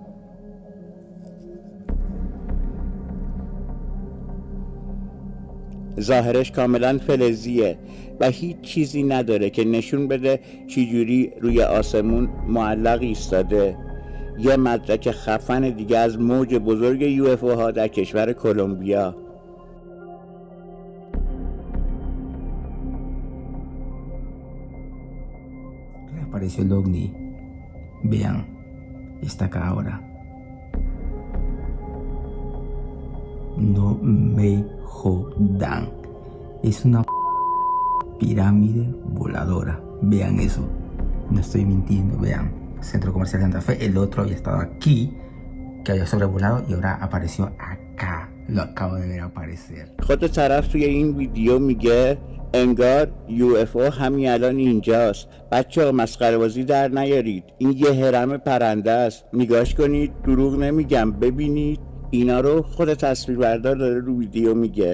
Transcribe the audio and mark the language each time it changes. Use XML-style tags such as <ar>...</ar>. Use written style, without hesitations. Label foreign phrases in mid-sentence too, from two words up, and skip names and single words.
<fa>ظاهرش کاملا فلزیه و هیچ چیزی نداره که نشون بده چجوری روی آسمون معلق ایستاده. یه مدرک خفن دیگه از موج بزرگ UFO ها در کشور کلمبیا.</fa> <es>Apareció el ovni. Vean, está acá ahora. No me jodan. Es una pirámide voladora. Vean eso. No estoy mintiendo, vean. Centro Comercial Santa Fe. El otro había estado aquí, que había sobrevolado y ahora apareció aquí. acá lo acabo de ver aparecer.</es> <fa>خود طرف توی این ویدیو میگه انگار UFO همین الان اینجاست. بچه‌ها مسخره بازی در نیارید. این یه هرم پرنده است. نگاش کنید، دروغ نمیگم. ببینید اینا رو خود تصویربردار داره رو ویدیو میگه.</fa>